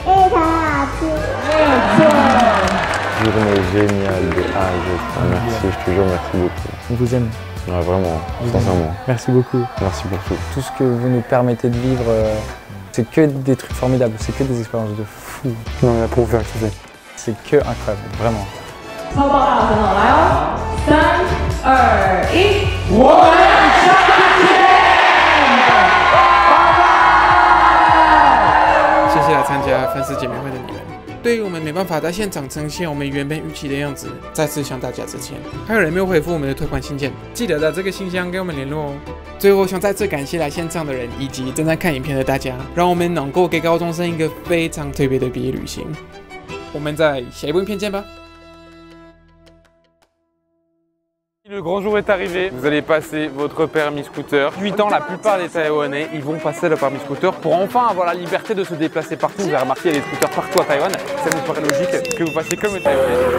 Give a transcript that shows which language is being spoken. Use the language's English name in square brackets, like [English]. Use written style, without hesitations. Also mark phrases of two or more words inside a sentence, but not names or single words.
[French] Journée géniale de A à Z. Merci, je te jure, merci beaucoup. On vous aime. Ouais, vraiment, sincèrement. Merci beaucoup. Merci pour tout. Tout ce que vous nous permettez de vivre, c'est que des trucs formidables, c'est que des expériences de fou. Non, mais pour vous faire kiffer. C'est que incroyable, vraiment. [Chinese] 超爆大声哦，来哦，3、2、1，我们谢谢来参加粉丝见面会的你们。对于我们没办法在现场呈现我们原本预期的样子，再次向大家致歉。还有人没有回复我们的退款信件，记得在这个信箱跟我们联络哦。最后想再次感谢来现场的人以及正在看影片的大家，让我们能够给高中生一个非常特别的毕业旅行。我们在下一部影片见吧。 [French] Le grand jour est arrivé, vous allez passer votre permis scooter. 8 ans, la plupart des Taïwanais, ils vont passer le permis scooter pour enfin avoir la liberté de se déplacer partout. Vous avez remarqué, il y a des scooters partout à Taïwan. Ça nous paraît logique que vous fassiez comme les Taïwanais.